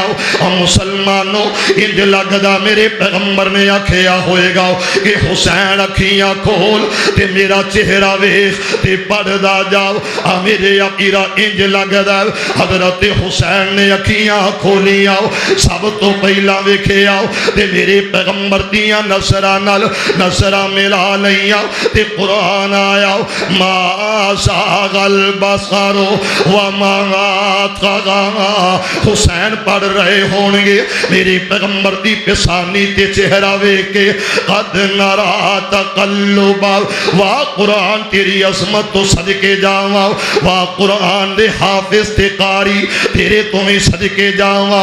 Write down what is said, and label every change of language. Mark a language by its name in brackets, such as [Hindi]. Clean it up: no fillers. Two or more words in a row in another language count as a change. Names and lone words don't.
[Punjabi] اور مسلمانوں اینج لگدا میرے پیغمبر نے آکھیا ہووے گا کہ حسین اکھیاں کھول تے میرا چہرہ ویکھ تے پڑھدا جاؤ. آ میرے امیرا اینج لگدا حضرت حسین نے اکھیاں کھولیاں، سب توں پہلا ویکھیا تے میرے پیغمبر دیاں نظراں نال نظراں ملا لئیاں تے قرآن آیا [Arabic] ما زاغ البصر وما طغى. [Punjabi] حسین پڑھ رہے ہوں گے میرے پیغمبر دی پیشانی تے چہرہ ویکھ کے [Arabic] قد نرى تقلب. [Punjabi] واہ قرآن تیری عظمت توں صدقے جاواں، واہ قرآن دے حافظ تے قاری تیرے توں وی صدقے جاواں.